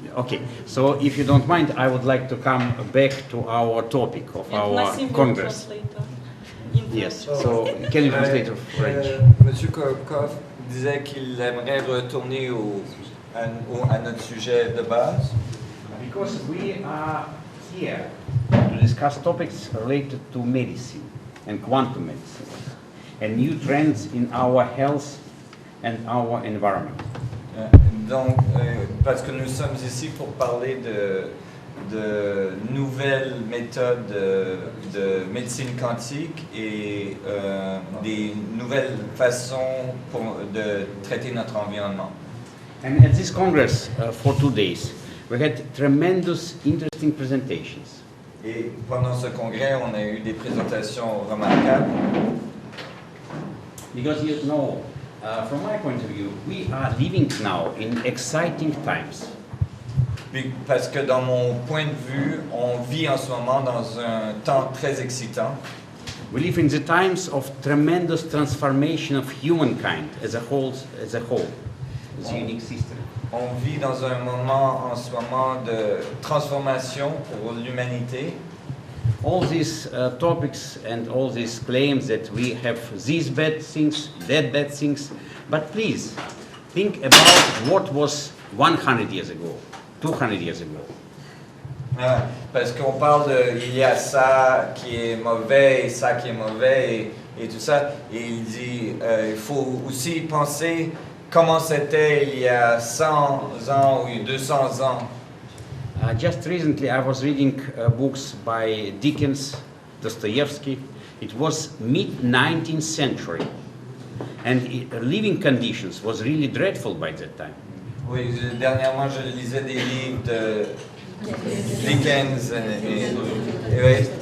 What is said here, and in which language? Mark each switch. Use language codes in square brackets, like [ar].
[en] Okay, so if you don't mind, I would like to come back to our topic of our Congress. Yes, so can you translate to French? [fr] Monsieur Koff disait qu'il aimerait retourner à notre sujet de base. [en] Because we are here to discuss topics related to medicine and quantum medicine and new trends in our health and our environment. [fr] Donc, parce que nous sommes ici pour parler de nouvelles méthodes de médecine quantique et des nouvelles façons de traiter notre environnement. [en] And at this Congress for 2 days, we had tremendous interesting presentations. [fr] Et pendant ce congrès, on a eu des présentations remarquables. [en] Because you know, from my point of view, we are living now in exciting times. [fr] Parce que dans mon point de vue, on vit en ce moment dans un temps très excitant. [en] We live in the times of tremendous transformation of humankind as a whole, as a unique system. [fr] On vit dans un moment en ce moment de transformation pour l'humanité. [en] All these topics and all these claims that we have these bad things, that bad things, but please think about what was 100 years ago, 200 years ago. [fr] Parce qu'on parle de il y a ça qui est mauvais et ça qui est mauvais et tout ça. Et il dit il faut aussi penser comment c'était il y a 100 ans ou 200 ans. [en] Just recently I was reading books by Dickens, Dostoevsky. It was mid-19th century, and living conditions was really dreadful by that time. [fr] Oui, dernièrement je lisais des livres de Dickens oui,